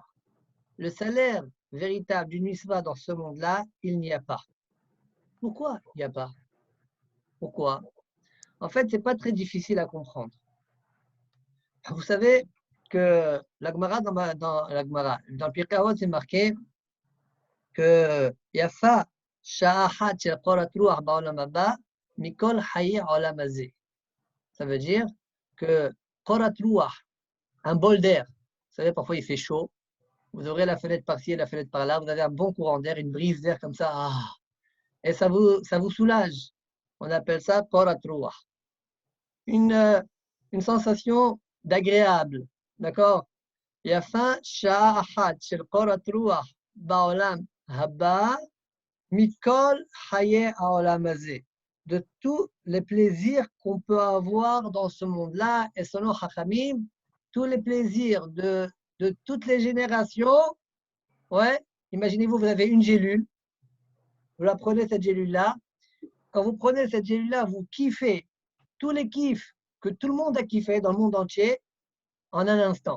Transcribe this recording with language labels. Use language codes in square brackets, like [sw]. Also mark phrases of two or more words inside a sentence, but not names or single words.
[fr] Le salaire véritable d'une miswa dans ce monde-là, il n'y a pas. Pourquoi il n'y a pas? Pourquoi? En fait, ce n'est pas très difficile à comprendre. Vous savez que la Gemara dans le Pirkei Avot, c'est marqué que [he] יפה שעה אחת של קורת רוח בעולם הבא מכל חיי עולם הזה. [fr] Ça veut dire que [he] קורת רוח, [fr] un bol d'air, vous savez, parfois il fait chaud, vous ouvrez la fenêtre par-ci et la fenêtre par-là, vous avez un bon courant d'air, une brise d'air comme ça, et ça vous soulage. On appelle ça [he] קורת רוח. [fr] Une sensation d'agréable, d'accord? [he] יפה שעה אחת של קורת רוח בעולם הבא מכל חיי העולם הזה. [fr] De tous les plaisirs qu'on peut avoir dans ce monde-là, et selon Chachamim, tous les plaisirs de toutes les générations, ouais, imaginez-vous, vous avez une gélule, vous la prenez cette gélule-là, quand vous prenez cette gélule-là, vous kiffez tous les kiffs que tout le monde a kiffé dans le monde entier en un instant.